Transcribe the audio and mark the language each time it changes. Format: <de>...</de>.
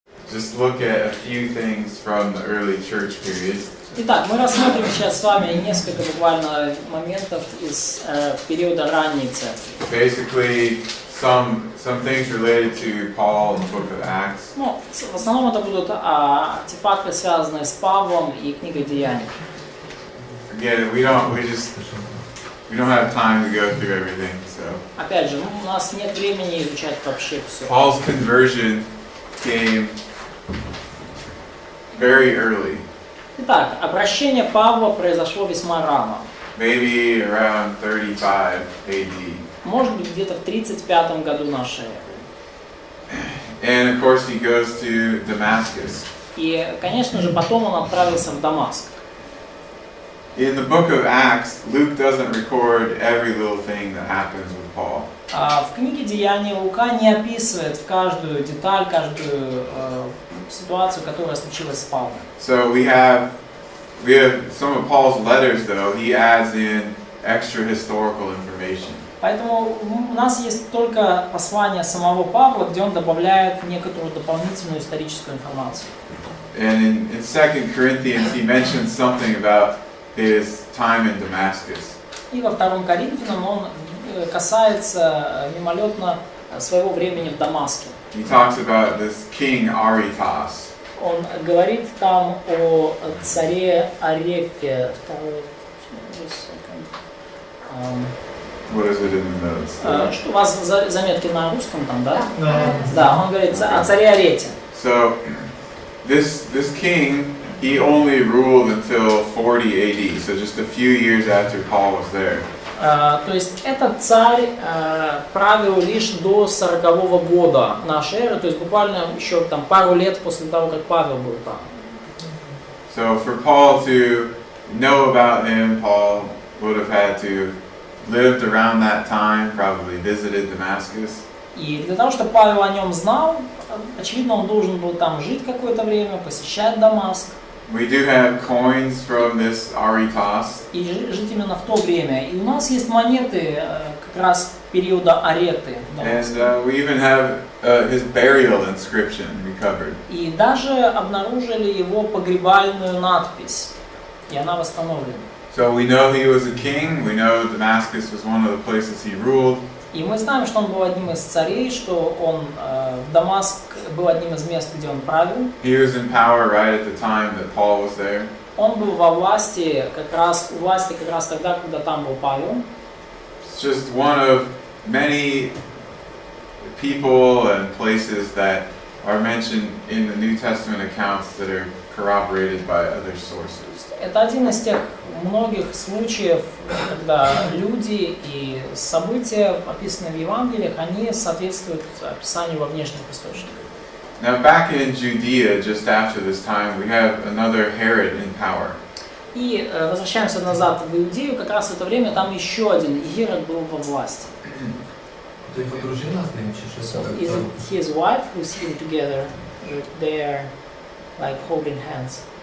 <en>just look at a few things from the early church period.</en> <ru>Итак, мы рассмотрим сейчас с вами несколько буквально моментов из периода ранней церкви.</ru> <en>Basically, some things related to Paul and the book of Acts.</en> <ru>Ну, в основном это будут артефакты, связанные с Павлом и книгой Деяний.</ru> <en>Again, we don't have time to go through everything. So.</en> <ru>Опять же, у нас нет времени изучать вообще все.</ru> <en>Paul's conversion came very early.</en> <ru>Итак, обращение Павла произошло весьма рано.</ru> <en>Maybe around 35 AD.</en> <ru>Может быть, где-то в 35 году нашей эры.</ru> <en>And of course he goes to Damascus.</en> <ru>И, конечно же, потом он отправился в Дамаск.</ru> <en>In the book of Acts, Luke doesn't record every little thing that happens with Paul.</en> <ru>В книге Деяний Лука не описывает в каждую деталь, каждую ситуацию, которая случилась с Павлом.</ru> <en>So we have some of Paul's letters, though. He adds in extra historical information.</en> <ru>Поэтому у нас есть только послание самого Павла, где он добавляет некоторую дополнительную историческую информацию.</ru> <en>And in 2 Corinthians, he mentions something about his time in Damascus.</en> <ru>И во 2 Коринфянам он касается мимолетно своего времени в Дамаске.</ru> <en>He talks about this king Aretas.</en> <ru>Он говорит там о царе Арефе.</ru> <en>What is it in the notes?</en> <ru>Что у вас заметки на русском там, да? Да, он говорит о царе Арете.</ru> <en>So this king, he only ruled until 40 AD, so just a few years after Paul was there.</en> <ru>То есть этот царь правил лишь до 40-го года нашей эры, то есть буквально еще там пару лет после того, как Павел был там.</ru> <en>So for Paul to know about him, Paul would have had to lived around that time, probably visited Damascus.</en> <ru>И для того, чтобы Павел о нем знал, очевидно, он должен был там жить какое-то время, посещать Дамаск.</ru> <en>We do have coins from this Aretas.</en> <ru>И жить именно в то время. И у нас есть монеты как раз периода Ареты.</ru> <en>And we even have his burial inscription recovered.</en> <ru>И даже обнаружили его погребальную надпись. И она восстановлена.</ru> <en>So we know he was a king. We know Damascus was one of the places he ruled.</en> <ru>И мы знаем, что он был одним из царей, что он Дамаск был одним из мест, где он правил.</ru> <en>He was in power right at the time that Paul was there.</en> <ru>Он был во власти как раз тогда, когда там был Павел.</ru> <en>It's just one of many people and places that are mentioned in the New Testament accounts that are corroborated by other sources.</en> <ru>Это один из тех многих случаев, когда люди и события, описанные в Евангелиях, они соответствуют описанию во внешних источниках.</ru> <en>Now back in Judea, just after this time, we have another Herod in power.</en> <ru>И возвращаемся назад в Иудею, как раз в это время там еще один Ирод был во власти.</ru> <uk>То его дружина с ним чи</uk> <en>So is it his wife who's here together? They are like holding hands.</en>